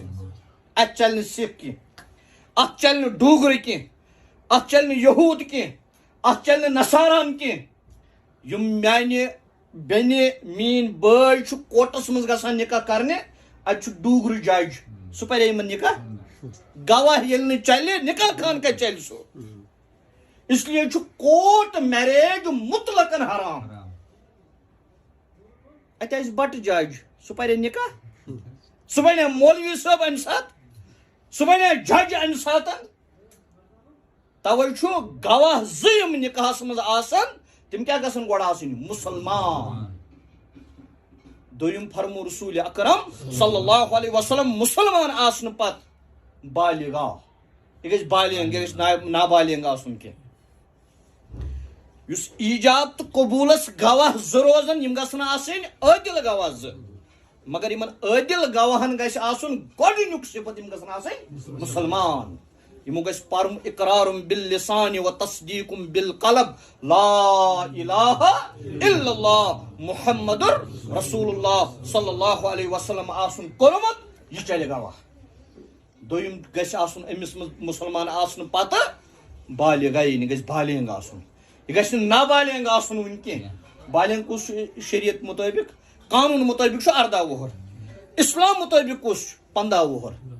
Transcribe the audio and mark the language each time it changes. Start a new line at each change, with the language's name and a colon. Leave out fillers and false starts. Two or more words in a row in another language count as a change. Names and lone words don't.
Kashmiri: اتھ چلہِ نہٕ سِکھ کینٛہہ اتھ چلہِ نہٕ ڈوٗگرٕ کینٛہہ اتھ چلہِ نہٕ یہوٗد کینٛہہ اتھ چلہِ نہٕ نصاران کینٛہہ. یِم میانہِ بیٚنہِ میٲنۍ بٲے چھُ کوٹس منٛز گژھان نکاح کرنہِ اتہِ چھُ ڈوٗگرٕ جج سُہ پرِ یِمن نکاح. گواہ ییٚلہِ نہٕ چلہِ نکاح خان کتہِ چلہِ سُہ.
Urdu: اس لیے
Kashmiri: چھُ
English: court marriage
Kashmiri: مطلقن حرام. اتہِ آسہِ بٹہٕ جج سُہ پرِ نکاح. سُہ بنیا مولوی صٲب امہِ ساتہٕ سُہ بنیا جج امہِ ساتہٕ. توے چھُ گواہ زٕ یِم نِکاحس منٛز آسان تِم کیٛاہ گژھن گۄڈٕ آسٕنۍ مُسلمان. دوٚیِم فرمو رسول اکرم
Arabic: صلی اللہ علیہ وسلم
Kashmiri: مُسلمان آسنہٕ پتہٕ بالغا. یہِ گژھِ بالغ، یہِ گژھِ نابالغ آسُن کینٛہہ. یُس ایجاب تہٕ قبوٗلس گواہ زٕ روزن یِم گژھن آسٕنۍ عٲدِل گواہ زٕ. مگر یِمن عٲدِل گواہن گژھِ آسُن گۄڈٕنیُک صفت یِم گژھن آسٕنۍ مُسلمان. یِمو گژھِ پرُن
Arabic: اقرارُم باللسان و تصدیقُم بالقلب لا الہ الا اللہ محمد رسول اللہ صلی اللہ علیہ وسلم
Kashmiri: آسُن کوٚرمُت یہِ چلہِ گواہ. دوٚیِم گژھِ آسُن أمِس منٛز مُسلمان آسنہٕ پتہٕ بالغ، یہِ گژھِ بالغ آسُن، یہِ گژھِ نہٕ نابالغ آسُن وُنہِ کینٛہہ. بالغ کُس چھُ شریعت مُطٲبق قانوٗن مُطٲبق چھُ 18 وُہُر، اسلام مُطٲبق کُس چھُ 15 وُہُر.